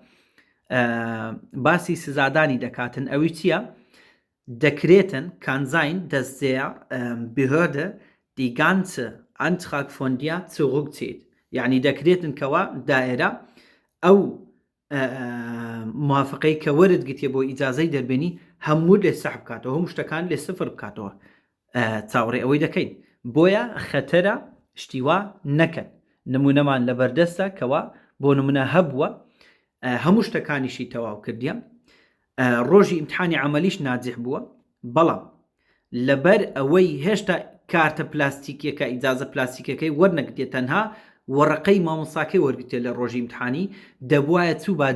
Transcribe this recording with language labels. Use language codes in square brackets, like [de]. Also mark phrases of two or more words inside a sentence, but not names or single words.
[ckb] باسی سزادانی دەکاتن ئەوی چییە دەکرێتن [de] kann sein dass der Behörde die ganze Antrag von dir zurückzieht [ckb] یعنی دەکرێتن کەوا دائرە ئەو موافقەی کە وەرت گرتیە بۆ ئیجازەی دەربێنی هەموو لێ سەحب بکاتەوە هەموو شتەکان لێ سفر بکاتەوە چاوەڕێ ئەوەی دەکەین بۆیە خەتەرە شتیوا نەکەن نمونەمان لە بەردەستە کەوا بۆ نمونە هەبووە هەموو شتەکانیشی تەواو کردیە ڕۆژی ئیمتحانی عەمەلیش ناجح بووە بەڵام لەبەر ئەوەی هێشتا کارتە پلاستیکیەکە ئیجازە پلاستیکەکەی وەرنەگرێت تەنها وەڕقەی مامۆستاکەی وەرگرتێ لە ڕۆژی ئیمتحانی دەبوایە چوو